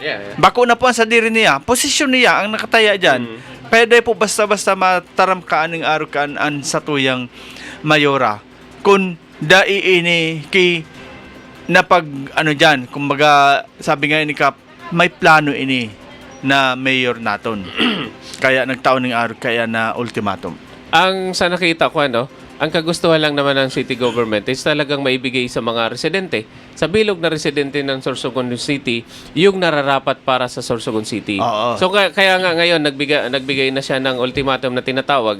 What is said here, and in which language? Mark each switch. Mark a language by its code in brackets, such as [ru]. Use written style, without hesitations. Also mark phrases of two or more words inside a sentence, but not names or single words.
[bik] Bako na po ang sadiri niya, posisyon niya ang nakataya dyan. Pwede po basta-basta mataram kaan ng araw kaan sa tuyang Mayora. Kung dai ki na pag dyan, kumbaga sabi nga ni Kap, may plano ini na mayor naton. Kaya nagtaon ng araw kaya na ultimatum. [tl] Ang sa nakita ko ang kagustuhan lang naman ng [en] city government [tl] is talagang maibigay sa mga residente, sa bilog na residente ng Sorsogon City, yung nararapat para sa Sorsogon City. So kaya nga ngayon nagbigay na siya ng ultimatum na tinatawag.